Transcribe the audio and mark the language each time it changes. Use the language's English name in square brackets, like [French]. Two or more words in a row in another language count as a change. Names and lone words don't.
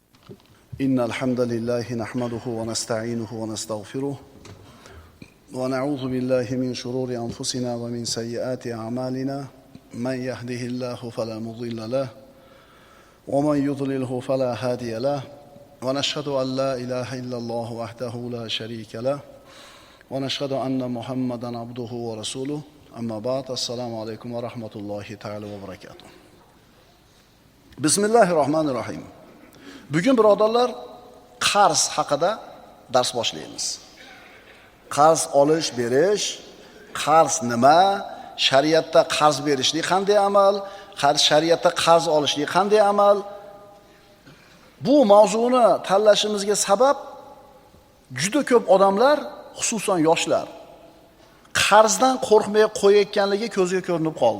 [Arabic] إن الحمد لله نحمده ونستعينه ونستغفره ونعوذ بالله من شرور أنفسنا ومن سيئات أعمالنا من يهده الله فلا مضل له ومن يضلله فلا هادي له ونشهد أن لا إله إلا الله وحده لا شريك له ونشهد أن محمدا عبده ورسوله أما بعد السلام عليكم ورحمة الله تعالى وبركاته بسم الله الرحمن الرحيم. [Uzbek] Bugun birodarlar qarz haqida dars boshlaymiz. Qarz olish, berish, qarz nima, shariatda qarz berishlik qanday amal, shariatda qarz olishlik qanday amal. Bu mavzuni tanlashimizga sabab juda ko'p odamlar, xususan yoshlar, qarzdan qo'rqmay qo'yayotganligi ko'zga ko'rinib qoldi.